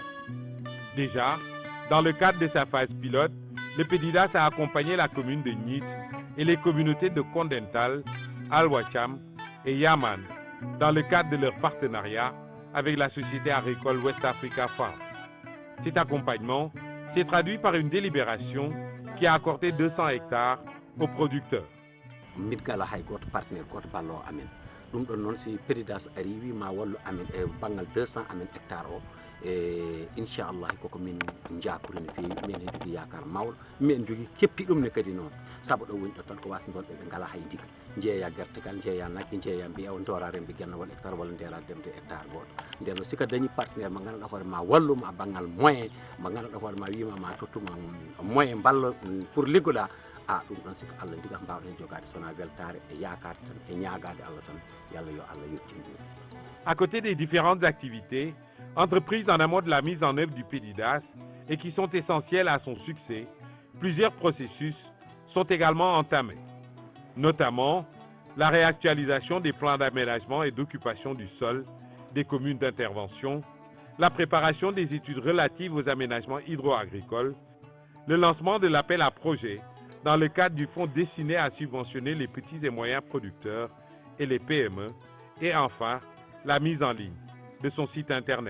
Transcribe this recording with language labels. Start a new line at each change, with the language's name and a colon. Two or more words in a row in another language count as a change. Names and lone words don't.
French: Déjà, dans le cadre de sa phase pilote, le PDIDAS a accompagné la commune de Nit et les communautés de Kondental, Al-Wacham et Yaman dans le cadre de leur partenariat avec la société agricole West Africa Farm. Cet accompagnement s'est traduit par une délibération qui a accordé 200 hectares aux producteurs.
Fula: Ɗum ɗon noon si PDIDAS ari wima wallu amen e banggal 200 amen hectare o e inchallah koko min jakuri no fewi min heeɓi yakar mawɗo min jogui keppi ɗum ne kadi noon saabu ɗo woni ɗo tan ko wasde gonɓe ɓe ngala hay diga jeeya gertegal jeeya nagge jeeya mbiya o dora remde guennawol hectare walla ndera demde hectare goto nden noon sika dañi partenaire mo ganduɗa hoore ma walluma banggal moyen mo ganduɗa hoore ma wima ma tottuma moyen ballo pour liggoɗa ɗum ɗon siko Allah jiga mbawɗen jogade sona weltare e yakade tan e ñagade Allah tan yalla yo Allah yettindir.
French: À côté des différentes activités entreprises en amont de la mise en œuvre du PDIDAS et qui sont essentielles à son succès, plusieurs processus sont également entamés, notamment la réactualisation des plans d'aménagement et d'occupation du sol des communes d'intervention, la préparation des études relatives aux aménagements hydro-agricoles, le lancement de l'appel à projets dans le cadre du fonds destiné à subventionner les petits et moyens producteurs et les PME, et enfin la mise en ligne de son site internet.